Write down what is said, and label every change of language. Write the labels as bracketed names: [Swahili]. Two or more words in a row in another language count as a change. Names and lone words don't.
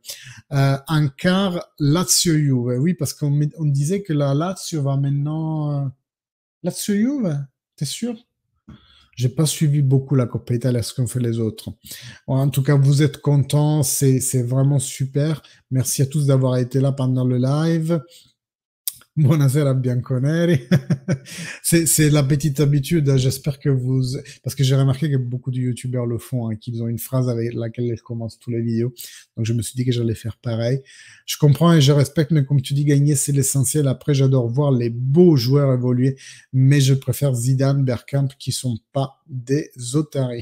[French] Un quart, Lazio Juve. Oui, parce qu'on disait que la Lazio va maintenant... Lazio Juve, t'es sûr? J'ai pas suivi beaucoup la Coppa Italia, ce qu'ont fait les autres. En tout cas, vous êtes contents, c'est vraiment super. Merci à tous d'avoir été là pendant le live. [Italian] Buonasera Bianconeri. [French] C'est la petite habitude, j'espère que vous... Parce que j'ai remarqué que beaucoup de youtubeurs le font, hein, qu'ils ont une phrase avec laquelle ils commencent tous les vidéos. Donc je me suis dit que j'allais faire pareil. Je comprends et je respecte, mais comme tu dis, gagner, c'est l'essentiel. Après, j'adore voir les beaux joueurs évoluer, mais je préfère Zidane, Bergkamp, qui sont pas des otaries.